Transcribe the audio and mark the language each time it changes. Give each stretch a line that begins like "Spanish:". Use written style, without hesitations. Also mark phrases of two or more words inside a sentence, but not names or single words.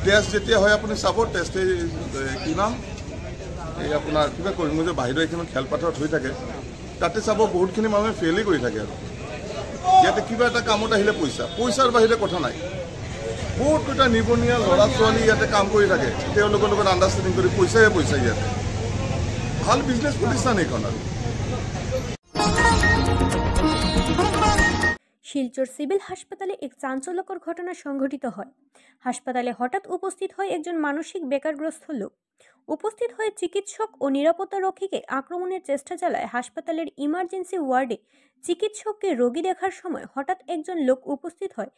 Assamese: টেষ্ট যেতিয়া হয় আপুনি চাব, টেষ্ট কি নাম এই আপোনাৰ কিবা কৰিমগঞ্জৰ বাহিৰৰ এইখন খেলপথাৰত হৈ থাকে, তাতে চাব বহুতখিনি মানুহে ফেইলেই কৰি থাকে। আৰু ইয়াতে কিবা এটা কামত আহিলে পইচাৰ বাহিৰে কথা নাই। বহুত কেইটা নিবনুৱা ল'ৰা ছোৱালী ইয়াতে কাম কৰি থাকে, তেওঁলোকৰ লগত আণ্ডাৰষ্টেণ্ডিং কৰি পইচা ইয়াতে ভাল বিজনেছ প্ৰতিষ্ঠান এইখন। আৰু
Bangla: শিলচর সিভিল হাসপাতালে এক চাঞ্চল্যকর ঘটনা সংঘটিত হয়। হাসপাতালে হঠাৎ উপস্থিত হয় একজন মানসিক বেকারগ্রস্ত লোক। উপস্থিত হয়ে চিকিৎসক ও নিরাপত্তা রক্ষীকে আক্রমণের চেষ্টা চালায়। হাসপাতালের ইমার্জেন্সি ওয়ার্ডে চিকিৎসককে রোগী দেখার সময় হঠাৎ একজন লোক উপস্থিত হয়।